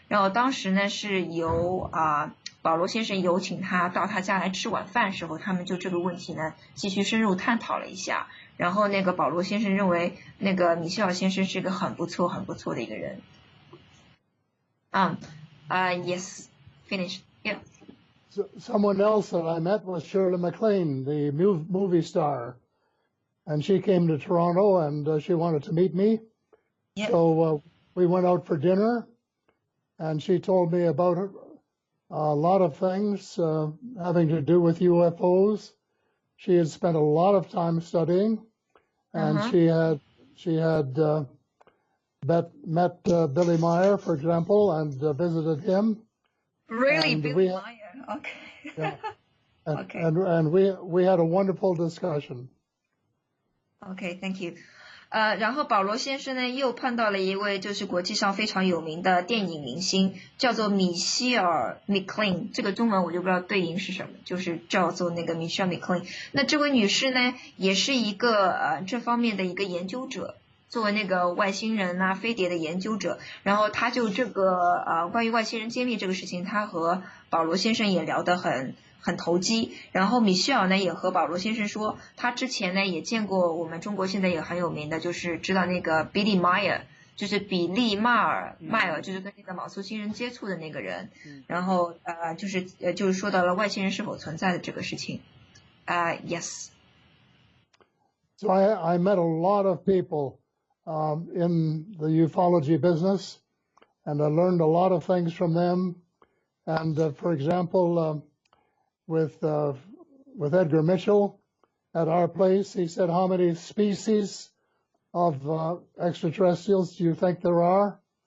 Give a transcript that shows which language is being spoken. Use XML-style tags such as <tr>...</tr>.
<zh>然后当时呢是由保罗先生有请他到他家来吃晚饭时候，他们就这个问题呢继续深入探讨了一下。然后那个保罗先生认为那个米歇尔先生是一个很不错的一个人。</zh> <en>Yes, finished. Yeah. Someone else that I met was Shirley MacLaine, the movie star, and she came to Toronto and she wanted to meet me. Yeah. So we went out for dinner, and she told me about a lot of things having to do with UFOs. She had spent a lot of time studying, and she had met Billy Meyer, for example, and visited him. Really, and Billy Meyer? Okay. Yeah. Okay. And we had a wonderful discussion. Okay, thank you.</en> <zh>然后保罗先生呢又碰到了一位就是国际上非常有名的电影明星，叫做米歇尔·米克林，这个中文我就不知道对应是什么，就是叫做那个米歇尔·米克林。那这位女士呢也是一个这方面的一个研究者，作为那个外星人啊飞碟的研究者，然后他就这个关于外星人揭秘这个事情，他和保罗先生也聊得很投机。然后米歇尔呢也和保罗先生说，他之前呢也见过我们中国现在也很有名的，就是知道那个比利迈尔，就是跟那个毛素星人接触的那个人。然后就是说到了外星人是否存在的这个事情。</zh> <en>Yes. So I met a lot of people in the ufology business, and I learned a lot of things from them. And for example, with Edgar Mitchell at our place, he said, "How many species of extraterrestrials do you think there are?"</en>